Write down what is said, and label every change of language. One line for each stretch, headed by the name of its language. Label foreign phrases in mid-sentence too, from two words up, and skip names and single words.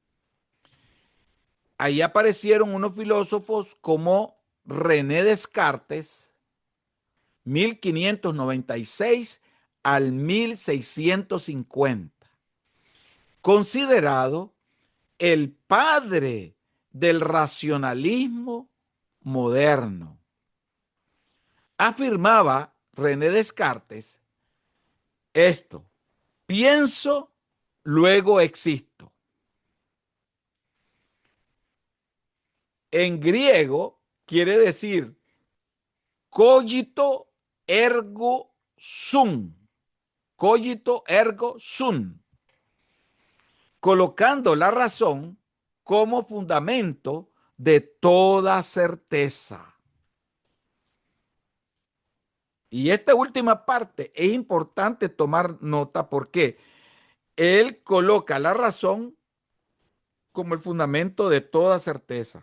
Spanish: Ahí aparecieron unos filósofos como René Descartes, 1596 al 1650, considerado el padre del racionalismo moderno. Afirmaba René Descartes esto: pienso, luego existo. En griego quiere decir
Latin: cogito ergo sum, cogito ergo sum,
Spanish: colocando la razón como fundamento de toda certeza. Y esta última parte es importante tomar nota porque él coloca la razón como el fundamento de toda certeza.